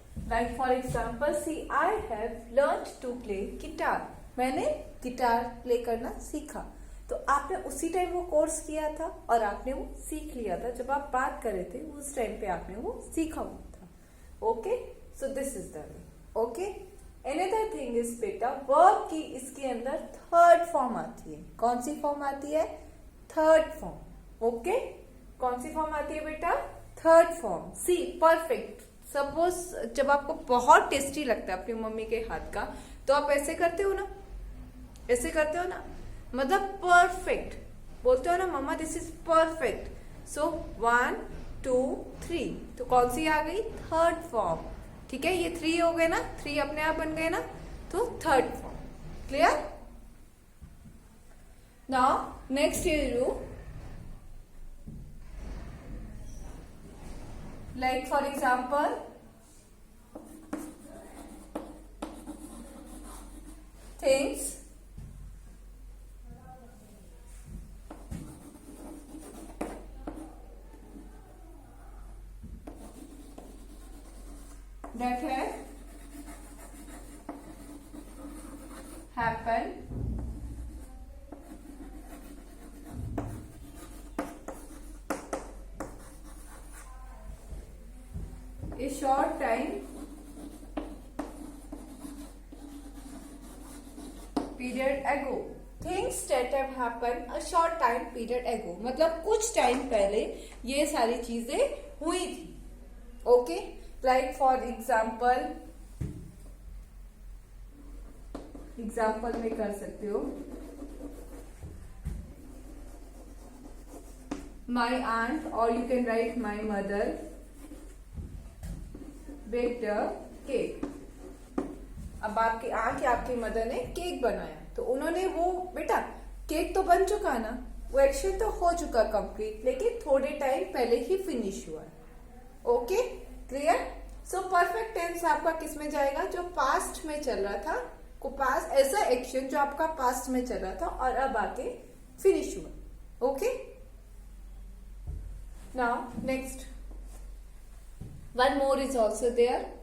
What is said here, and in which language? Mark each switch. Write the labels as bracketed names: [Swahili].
[English] Like for example, see, I have learned to play guitar. [Hindi] मैंने guitar play करना सीखा. तो आपने उसी टाइम वो कोर्स किया था और आपने वो सीख लिया था. जब आप बात कर रहे थे उस टाइम पे आपने वो सीखा हुआ था. Okay. [English] So this is the way. [Hindi] Okay. Another thing is बेटा वर्ब की इसके अंदर थर्ड फॉर्म आती है. कौन सी फॉर्म आती है? Third form. ओके. कौन सी फॉर्म आती है बेटा? Third form. सी परफेक्ट. सपोज जब आपको बहुत टेस्टी लगता है अपनी मम्मी के हाथ का तो आप ऐसे करते हो ना. ऐसे करते हो ना. मतलब परफेक्ट बोलते हो ना [English] मम्मा this is perfect. [Hindi] सो 1 2 3 तो कौन सी आ गई? Third form. ठीक है, ये 3 हो गए ना, 3 अपने आप बन गए ना, तो third form. [English] Clear? Now next you like for example things that have happened a short time period ago. Things that have happened a short time period ago. [Hindi] मतलब कुछ टाइम पहले ये सारी चीजें हुई थी. ओके, [English] like for example [Hindi] में कर सकते हो. [English] My aunt और you can write my mother baked a cake. [Hindi] अब आपकी आंट या आपकी मदर ने केक बनाया, तो उन्होंने वो, बेटा केक तो बन चुका ना, वो एक्शन तो हो चुका कंप्लीट, लेकिन थोड़े टाइम पहले ही फिनिश हुआ. Okay, clear? So perfect tense आपका किस में जाएगा? जो पास्ट में चल रहा था, को पास्ट ऐसा एक्शन जो आपका पास्ट में चल रहा था और अब आके फिनिश हुआ. [English] Okay, now next one more is also there.